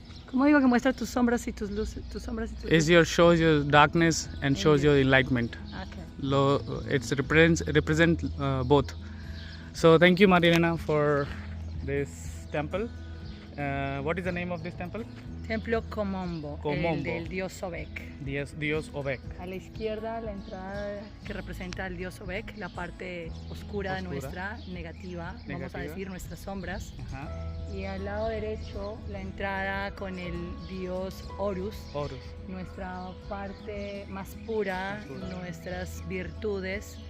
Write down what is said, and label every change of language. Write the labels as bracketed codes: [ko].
[es] ¿Cómo digo que muestra tus sombras y tus luces? Tus sombras y tus [en] Is your shows your darkness and shows your enlightenment. Okay. It represent both. So thank you, Maria Elena, for this temple. What is the name of this temple? [es] Templo Komombo, Komombo. el del dios Sobek. Dios Obek. A la izquierda la entrada que representa al dios Sobek, la parte oscura de nuestra negativa, vamos a decir nuestras sombras. Ajá. Y al lado derecho la entrada con el dios Horus, nuestra parte más pura, nuestras virtudes.